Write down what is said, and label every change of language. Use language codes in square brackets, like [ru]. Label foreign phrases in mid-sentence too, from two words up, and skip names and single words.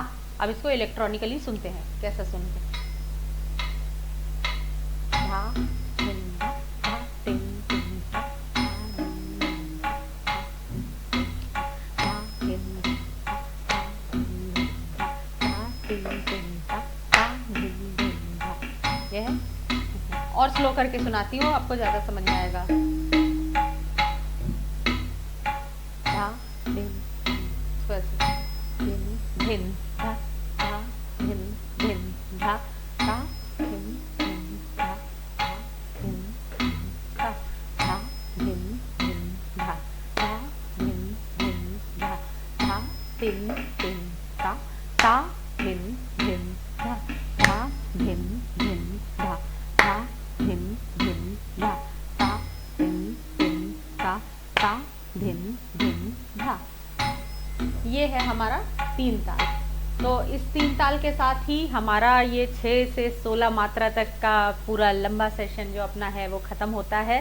[hi] अब इसको इलेक्ट्रॉनिकली सुनते हैं, कैसा सुनते हैं। धा धिन धा, धा तिन तिन ता, धा धिन धा, धा तिन तिन ता, धा धिन धिन धा। यह है, और स्लो करके सुनाती हूँ, आपको ज्यादा समझ में आएगा। धा धिन धिन धिन धा, धा धिन धिन धा, धा धिन धिन धा, धा धिन धिन धा, धा धिन धिन धा, धा धिन धिन धा, धा तिन तिन ता, ता धिन धिन धा, धा धिन धिन धा, धा धिन धिन धा, ता धिन धिन ता, ता धिन धिन धा। ये है हमारा 3 ताल। तो इस 3 ताल के साथ ही हमारा ये 6 से 16 मात्रा तक का पूरा लंबा सेशन जो अपना है वो ख़त्म होता है।